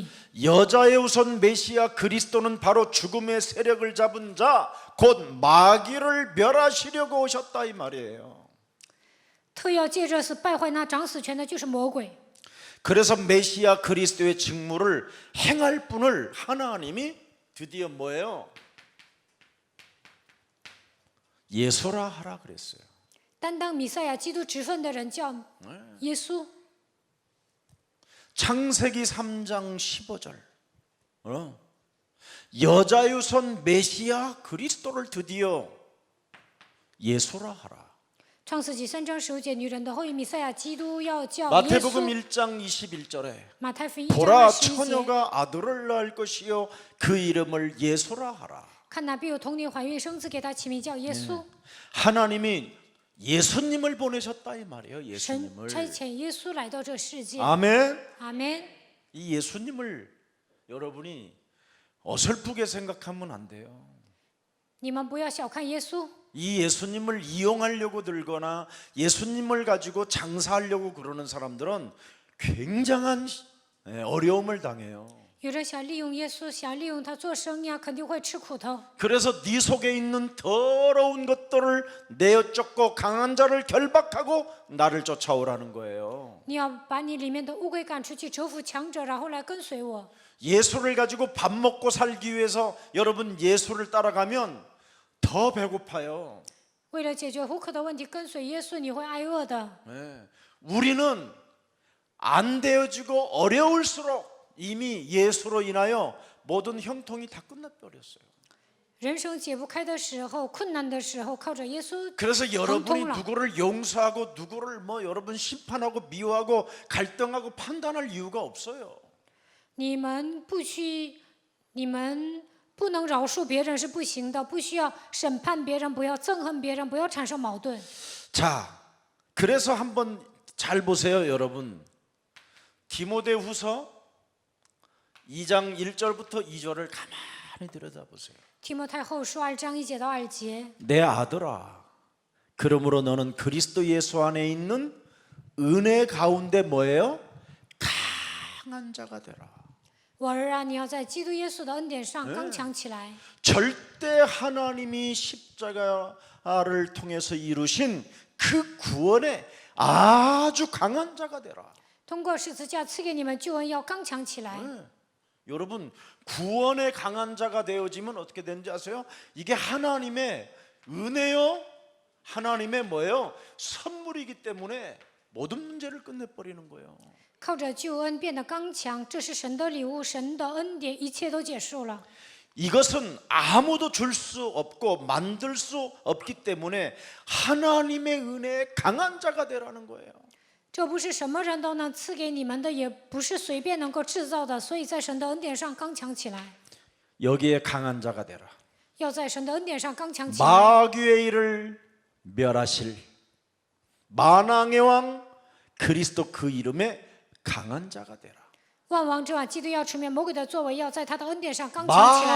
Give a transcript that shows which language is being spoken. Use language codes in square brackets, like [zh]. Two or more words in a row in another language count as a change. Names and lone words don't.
[ko] 여자의 우선 메시아 그리스도는 바로 죽음의 세력을 잡은 자 곧 마귀를 멸하시려고 오셨다 이 말이에요. [zh] 特要借着死败坏那掌死权的，就是魔鬼。 [ko] 그래서 메시아 그리스도의 직무를 행할 분을 하나님이 드디어 뭐예요? 예수라 하라 그랬어요. [zh] 担当弥赛亚基督职分的人叫耶稣。 [ko] 창세기 3장 15절. 여자유선 메시아 그리스도를 드디어 예수라 하라. [zh] 创世纪3章15节，女人的后裔弥赛亚基督要叫耶 [ko] 마태복음 [zh] 稣。 [ko] 1장 21절에 [zh] 马太福音1章 [ko] 보라 [zh] 21节， [ko] 처녀가 아들을 낳을 것이요 그 이름을 예수라 하라. [zh] 看那必有童女怀孕生子，给他起名叫耶稣。 [ko] 하나님이 예수님을 보내셨다 이 말이에요. [zh] 神 [ko] 예수님을. [zh] 差遣耶稣来到这世界。 [ko] 아멘. [zh] 阿门。 [ko] 이 예수님을 여러분이 어설프게 생각하면 안 돼요. [zh] 你们不要小看耶稣。 [ko] 이 예수님을 이용하려고 들거나 예수님을 가지고 장사하려고 그러는 사람들은 굉장한 어려움을 당해요. [zh] 有人想利用耶稣，想利用他做生意啊，肯定会吃苦头。 [ko] 그래서 네 속에 있는 더러운 것들을 내어 쫓고 강한 자를 결박하고 나를 쫓아오라는 거예요. [zh] 你要把你里面的乌龟赶出去，折服强者，然后来跟随我。 [ko] 예수를 가지고 밥 먹고 살기 위해서 여러분 예수를 따라가면 더 배고파요. [zh] 为了解决糊口的问题，跟随耶稣你会挨饿的。 [ko] 네. 우리는 안 되어지고 어려울수록 이미 예수로 인하여 모든 형통이 다 끝나버렸어요. [zh] 人生解不开的时候，困难的时候，靠着耶稣 [ko] 그래서 [zh] 亨 [ko] 여러분이 [zh] 通了。 [ko] 누구를 용서하고 누구를 여러분 심판하고 미워하고 갈등하고 판단할 이유가 없어요. [zh] 你们不能饶恕别人是不行的，不需要审判别人，不要憎恨别人，不要产生矛盾。 [ko] 자, 그래서 한번 잘 보세요, 여러분. 디모데후서 2장 1절부터 2절을 가만히 들여다보세요. [zh] 提摩太后书2章1节到2节， [ko] 내 아들아, 그러므로 너는 그리스도 예수 안에 있는 은혜 가운데 뭐예요? 강한 자가 되라. [zh] 我儿啊，你要在基督耶稣的恩典上刚强起来。 [ko] 절대 하나님이 십자가를 통해서 이루신 그 구원에 아주 강한 자가 되라. [zh] 通过十字架赐给你们救恩，要刚强起来。 [ko] 여러분 구원의 강한 자가 되어지면 어떻게 되는지 아세요? 이게 하나님의 은혜요, 하나님의 뭐예요? 선물이기 때문에 모든 문제를 끝내버리는 거예요. [zh] 靠着救恩变得刚强，这是神的礼物，神的恩典，一切都结束了。 [ko] 이것은 아무도 줄 수 없고 만들 수 없기 때문에 하나님의 은혜에 강한 자가 되라는 거예요. [zh] 这不是什么人都能赐给你们的，也不是随便能够制造的，所以在神的恩典上刚强起来。 [ko] 여기에 강한 자가 되라. [zh] 要在神的恩典上刚强起来。 [ko] 마귀의 일을 멸하실 만왕의 왕 그리스도 그 이름에 강한 자가 되라. [zh] 万王之王基督要除灭魔鬼的作为，要在他的恩典上刚强起来。